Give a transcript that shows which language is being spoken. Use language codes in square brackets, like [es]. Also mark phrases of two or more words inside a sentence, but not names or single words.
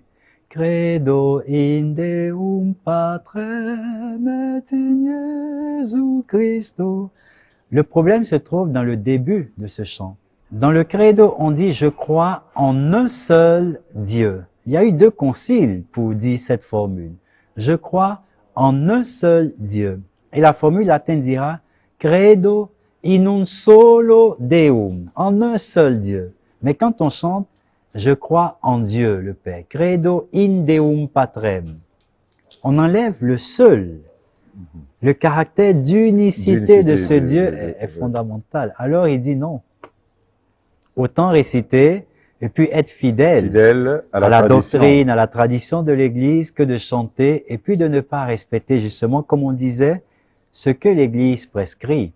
[la] Credo in Deum Patrem et in Jesu Christo. [fr] Le problème se trouve dans le début de ce chant. Dans le credo, on dit « Je crois en un seul Dieu ». Il y a eu 2 conciles pour dire cette formule. « Je crois en un seul Dieu ». Et la formule latine dira « [la] Credo in un solo Deum », [fr] en un seul Dieu. Mais quand on chante « Je crois en Dieu, le Père », « [la] Credo in Deum Patrem », [fr] on enlève le seul. Le caractère d'unicité de ce Dieu est fondamental. Alors il dit non. Autant réciter et puis être fidèle à la doctrine, à la tradition de l'Église, que de chanter et puis de ne pas respecter justement, comme on disait, ce que l'Église prescrit.